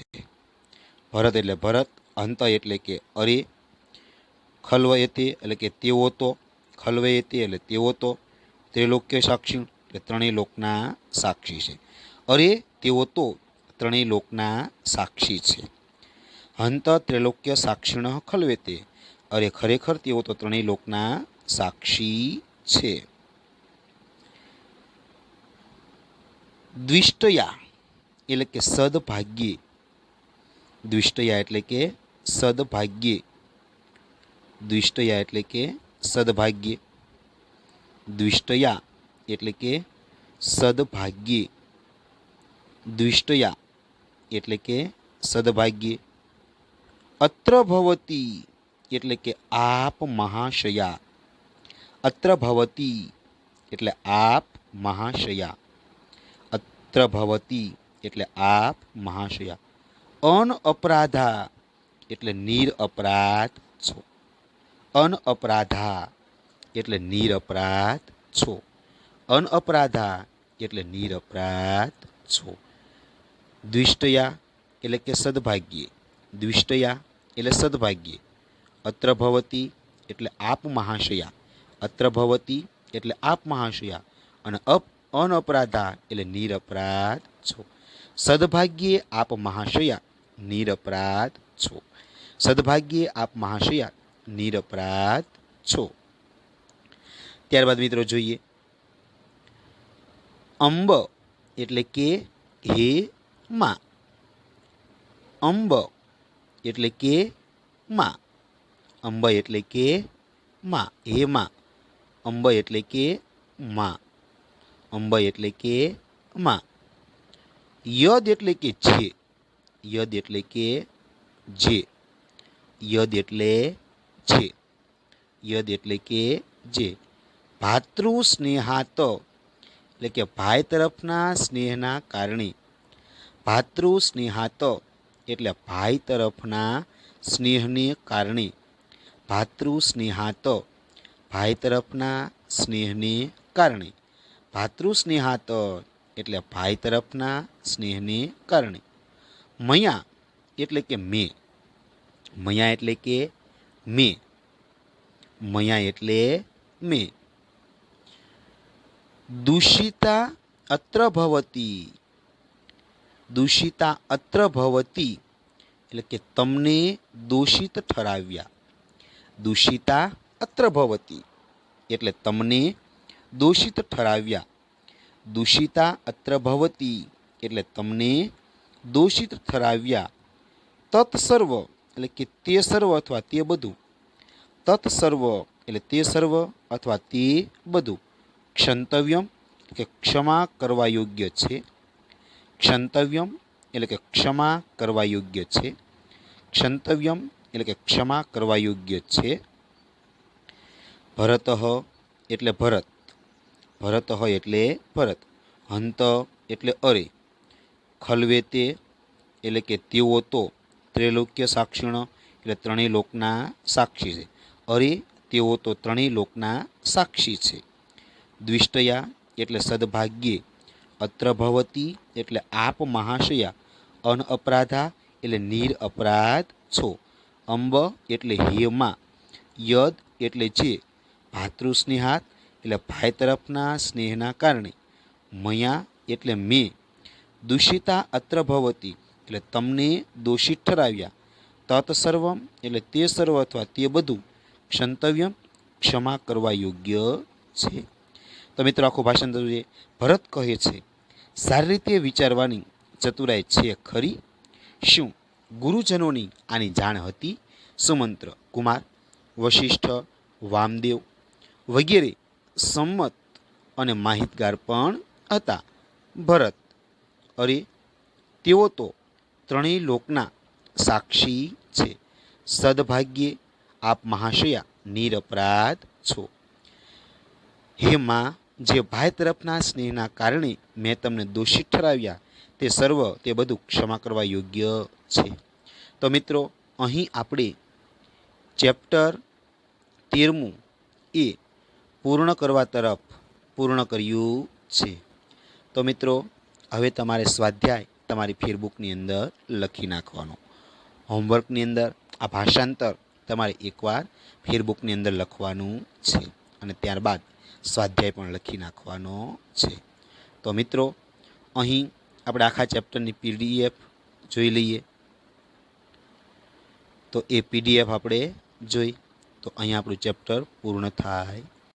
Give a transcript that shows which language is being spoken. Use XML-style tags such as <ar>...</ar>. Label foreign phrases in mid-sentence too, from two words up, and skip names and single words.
<gu>ભરત એટલે ભરત, હંત એટલે કે અરે,</gu> <sa>खल्व एते</sa> <gu>એટલે કે તેઓ તો,</gu> <sa>खल्व एते</sa> <gu>એટલે તેઓ તો, ત્રૈલોક્ય સાક્ષી એટલે ત્રણેય લોકના સાક્ષી છે. અરે તેઓ તો ત્રણેય લોકના સાક્ષી છે.</gu> <sa>हंत त्रैलोक्य साक्षिण खल्वेते,</sa> <gu>અરે ખરેખર તેઓ તો ત્રણેય લોકના સાક્ષી છે। દ્વિષ્ટયા એટલે કે સદભાગ્યે, દ્વિષ્ટયા એટલે કે સદભાગ્યે, દ્વિષ્ટયા એટલે કે સદભાગ્યે, દ્વિષ્ટયા એટલે કે સદભાગ્યે, દ્વિષ્ટયા એટલે કે સદભાગ્યે।</gu> <sa>अत्र भवती</sa> <gu>એટલે કે આપ મહાશયા,</gu> <sa>अत्र भवती</sa> <gu>એટલે આપ મહાશયા,</gu> <sa>अत्र भवती</sa> <gu>એટલે આપ મહાશયા।</gu> <sa>अन अपराधा</sa> <gu>એટલે નિરઅપરાધ છો,</gu> <sa>अन अपराधा</sa> <gu>એટલે નિરઅપરાધ છો,</gu> <sa>अन अपराधा</sa> <gu>એટલે નિરઅપરાધ છો। દ્વિષ્ટયા એટલે કે સદ્ભાગ્યે, દ્વિષ્ટયા એટલે સદ્ભાગ્યે।</gu> <sa>अत्र भवती</sa> <gu>એટલે આપ મહાશયા,</gu> <sa>अत्र भवती</sa> <gu>એટલે આપ મહાશયા। અને અનઅપરાધા એટલે નિરઅપરાધ છો। સદ્ભાગ્યે આપ મહાશયા, નિરઅપરાધ છો, સદ્ભાગ્યે આપ મહાશયા, નિરઅપરાધ છો। ત્યારબાદ મિત્રો જોઈએ અંબ એટલે કે હે માં, અંબ એટલે કે માં, અંબ એટલે કે માં, હે માં, અંબ એટલે કે માં, અંબ એટલે કે માં। યદ એટલે કે જે, યદ એટલે કે જે, યદ એટલે જે, યદ એટલે કે જે।</gu> <sa>भातृ स्नेहात</sa> <gu>એટલે કે ભાઈ તરફના સ્નેહના કારણે,</gu> <sa>भातृ स्नेहात</sa> <gu>એટલે ભાઈ તરફના સ્નેહને કારણે,</gu> <sa>भातृ स्नेहात</sa> <gu>ભાઈ તરફના સ્નેહને કારણે,</gu> <sa>भातृ स्नेहात</sa> <gu>એટલે ભાઈ તરફના સ્નેહને કારણે। મયા એટલે કે મૈં, મયા એટલે કે મૈં, મયા એટલે મૈં।</gu> <sa>दूषिता अत्र भवती, दूषिता अत्र भवती</sa> <gu>એટલે કે તમને દોષિત ઠરાવ્યા,</gu> <sa>दूषिता अत्र भवती</sa> <gu>એટલે તમને દોષિત ઠરાવ્યા,</gu> <sa>दूषिता अत्र भवती</sa> <gu>એટલે તમને દોષિત ઠરાવ્યા। તત્સર્વ એટલે કે તે સર્વ અથવા તે બધુ, તત્સર્વ એટલે તે સર્વ અથવા તે બધુ। ક્ષંતવ્યમ કે ક્ષમા કરવા યોગ્ય છે, ક્ષંતવ્યમ એટલે કે ક્ષમા કરવા યોગ્ય છે, ક્ષંતવ્યમ એટલે કે ક્ષમા કરવા યોગ્ય છે। ભરતઃ એટલે ભરત, ભરતઃ એટલે ભરત। હંત એટલે અરે। ખલવેતે એટલે કે તેઓ તો</gu> <sa>त्रैलोक्य साक्षिण</sa> <gu>એટલે ત્રણેય લોકના સાક્ષી છે। અરે તેઓ તો ત્રણેય લોકના સાક્ષી છે। દ્વિષ્ટયા એટલે સદ્ભાગ્યે।</gu> <sa>अत्र भवती</sa> <gu>એટલે આપ મહાશયા।</gu> <sa>अन अपराधा</sa> <gu>એટલે નિરઅપરાધ છો। અંબ એટલે હે માં। યદ એટલે જે। ભાતૃસ્નેહાત એટલે ભાઈ તરફના સ્નેહના કારણે। મયા એટલે મૈં।</gu> <sa>दूषिता अत्र भवती</sa> <gu>એટલે તમને દોષિત ઠરાવ્યા। તત્સર્વમ એટલે તે સર્વ અથવા તે બધુ। ક્ષંતવ્યમ ક્ષમા કરવા યોગ્ય છે। તો મિત્રો આખું ભાષણ જોઈએ। ભરત કહે છે સારી રીતે વિચારવાની ચતુરાઈ છે ખરી? શું ગુરુજનોની આની જાણ હતી? સુમંત્ર કુમાર, વશિષ્ઠ, વામદેવ વગેરે સંમત અને માહિતગાર પણ હતા। ભરત અરે તેઓ તો ત્રણેય લોકના સાક્ષી છે। સદ્ભાગ્યે આપ મહાશયા નિરપરાધ છો। હે માં, જે ભાઈ તરફના સ્નેહના કારણે મૈં તમને દોષિત ઠરાવ્યા તે સર્વ તે બધુ ક્ષમા કરવા યોગ્ય છે। તો મિત્રો અહીં આપણે ચેપ્ટર 13 એ પૂર્ણ કરવા તરફ પૂર્ણ કર્યું છે। તો મિત્રો હવે તમારે સ્વાધ્યાય તમારી ફેરબુકની અંદર લખી નાખવાનો। હોમવર્કની અંદર આ ભાષાંતર તમારે એકવાર ફેરબુકની અંદર લખવાનું છે અને ત્યારબાદ સ્વાધ્યાય પણ લખી નાખવાનો છે। તો મિત્રો અહીં આપણે આખા ચેપ્ટરની પીડીએફ જોઈ લઈએ। તો એ પીડીએફ આપણે જોઈ તો અહીંયા આપણું ચેપ્ટર પૂર્ણ થાય</gu>